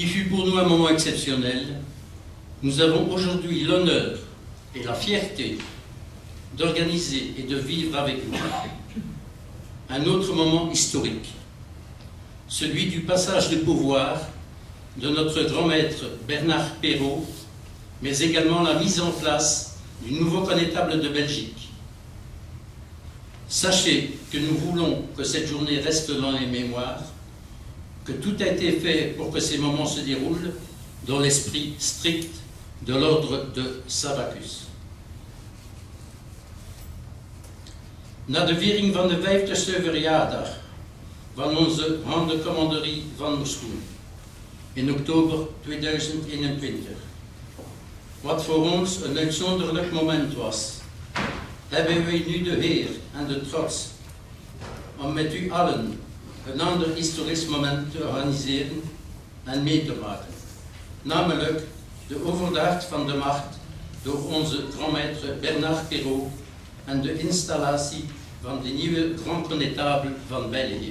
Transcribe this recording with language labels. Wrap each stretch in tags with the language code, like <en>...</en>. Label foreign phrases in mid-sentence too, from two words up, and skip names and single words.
<fr>fut pour nous un moment exceptionnel, nous avons aujourd'hui l'honneur et la fierté d'organiser et de vivre avec vous un autre moment historique, celui du passage de pouvoir de notre grand maître Bernard Perrault, mais également la mise en place du nouveau connétable de Belgique. Sachez que nous voulons que cette journée reste dans les mémoires, que tout a été fait pour que ces moments se déroulent dans l'esprit strict de l'ordre de Sabacus.</fr> <nl>Na de viering van de 50ste verjaardag van onze Grande Commanderie van Mouscron in oktober 2021, wat voor ons een uitzonderlijk moment was, hebben wij nu de eer en de trots om met u allen een ander historisch moment te organiseren en mee te maken, namelijk de overdracht van de macht door onze grandmaître Bernard Perrault en de installatie van de nieuwe Grand Connétable van België.</nl>